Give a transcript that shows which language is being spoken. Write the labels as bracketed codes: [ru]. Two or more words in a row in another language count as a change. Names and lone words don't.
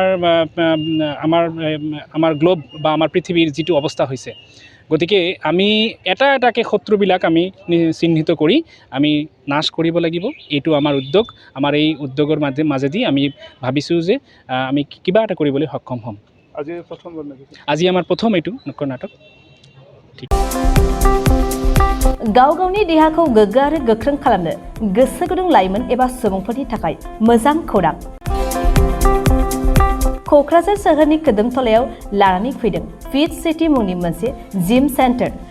[as] আমাৰ গ্লোব বা আমাৰ পৃথিৱীৰ যিটো অৱস্থা হৈছে গতিকে আমি এটাকৈ শত্ৰুবিলাক আমি চিহ্নিত কৰি আমি নাশ কৰিব লাগিব এইটো আমাৰ উদ্যোগ আমাৰ এই উদ্যোগৰ মাজেদি আমি ভাবিছোঁ যে আমি কিবা এটা কৰিবলৈ সক্ষম হ'ম আজি আমাৰ প্ৰথম এইটো নুক্কড় নাটক [brx] गाव गावनि देहाखौ गोग्गो आरो गोख्रों खालामनो गोसो गुदुं लाइमोन एबा सुबुंफोरनि थाखाय मोजां खौरां क'क्राझार सोहोरनि खोदोमथलायाव लानानै फैदों फिट सिटी मुंनि मोनसे [en] gym center